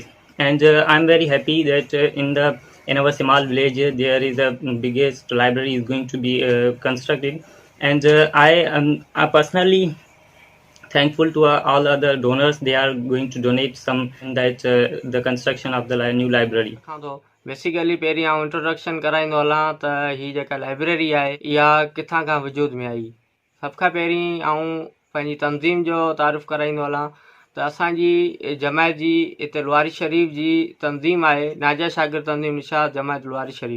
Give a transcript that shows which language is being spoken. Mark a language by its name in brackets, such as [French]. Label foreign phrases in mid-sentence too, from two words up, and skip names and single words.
[English] And I'm very happy that in our small village there is a biggest library is going to be constructed. And I am personally thankful to all other donors. They are going to donate some that the construction of the new library. [Sindhi] बेसिकली पहिरीं आउं इंट्रोडक्शन कराईंदो हलां त हीअ जेका लाइब्रेरी आहे इहा किथां खां वजूद में आई। सभ खां पहिरीं आउं पंहिंजी तंज़ीम जो तारीफ़ कराईंदो हलां त असांजी जमायत जी हिते लुआरी शरीफ़ जी तंज़ीम आहे, नाजा शागिर्द तंज़ीम निशात जमायत लुआरी शरीफ़।